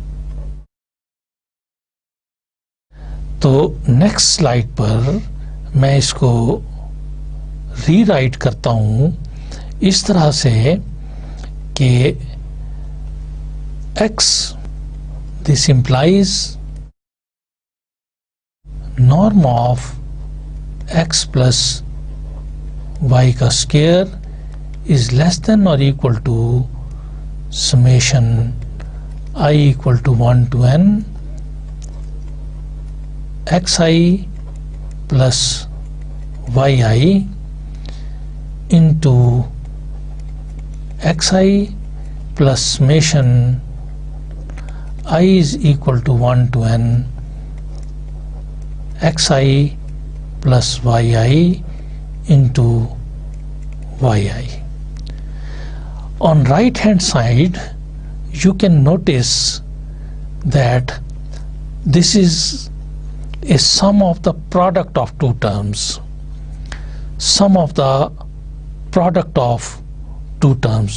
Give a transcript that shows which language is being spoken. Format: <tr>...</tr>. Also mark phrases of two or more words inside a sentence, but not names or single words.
<hi>तो</hi> <en>next slide</en> <hi>पर मैं इसको रीराइट करता हूं इस तरह से कि</hi> <en>x this implies norm of x plus y का square is less than or equal to summation I equal to 1 to n xi plus yi into xi plus summation I is equal to 1 to n xi plus yi into yi। On right hand side you can notice that this is a sum of the product of two terms, sum of the product of two terms।</en>